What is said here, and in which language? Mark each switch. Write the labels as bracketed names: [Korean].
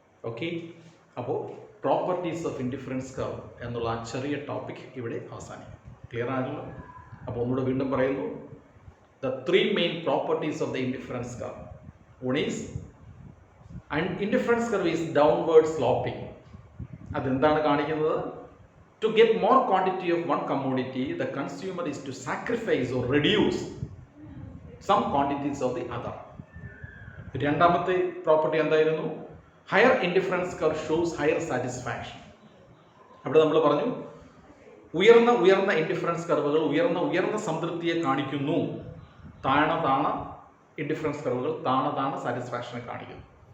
[Malayalam] Okay, അപ്പോൾ [English] properties of indifference curve [Malayalam] എന്നുള്ള ആ ചെറിയ ടോപ്പിക് ഇവിടെ അവസാനിക്കും. ക്ലിയർ ആണല്ലോ? അപ്പോൾ ഒന്നുകൂടെ വീണ്ടും പറയുന്നു, [English] The 3 main properties of the indifference curve. One is indifference curve is downward sloping. [Malayalam] അതെന്താണ് കാണിക്കുന്നത്? [English] To get more quantity of one commodity, the consumer is to sacrifice or reduce some quantities of the other. [Malayalam] രണ്ടാമത്തെ property എന്തായിരുന്നു? [English] Higher indifference curve shows higher satisfaction. [Malayalam] അവിടെ നമ്മൾ പറഞ്ഞു ഉയർന്ന indifference കർവുകൾ ഉയർന്ന സംതൃപ്തിയെ കാണിക്കുന്നു, താണ ഇൻഡിഫറൻസ് കർവുകൾ താണ സാറ്റിസ്ഫാക്ഷനെ കാണിക്കുന്നു.